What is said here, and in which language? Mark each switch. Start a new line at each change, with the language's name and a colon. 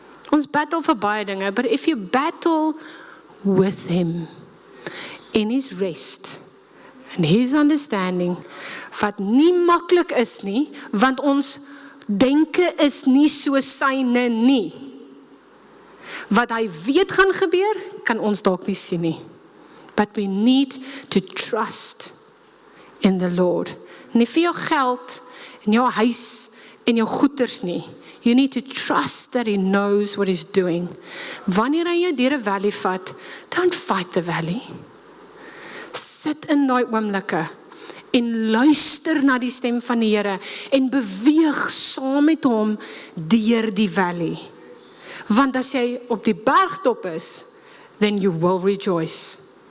Afrikaans: Ons battle vir baie dinge,
English: but if you battle with him, in his rest, and his understanding,
Afrikaans: wat nie maklik is nie, want ons denke is nie so syne nie. Wat hy weet gaan gebeur, kan ons dalk nie sien nie.
English: But we need to trust in the Lord.
Afrikaans: Nie vir jou geld, en jou huis, en jou goeders nie.
English: You need to trust that he knows what he's doing.
Afrikaans: Wanneer hy jou deur 'n valley vat,
English: don't fight the valley.
Afrikaans: Sit in daai oomblikke en luister na die stem van die Here en beweeg saam met hom deur die valley. Want as jy op die bergtop is,
English: then you will rejoice.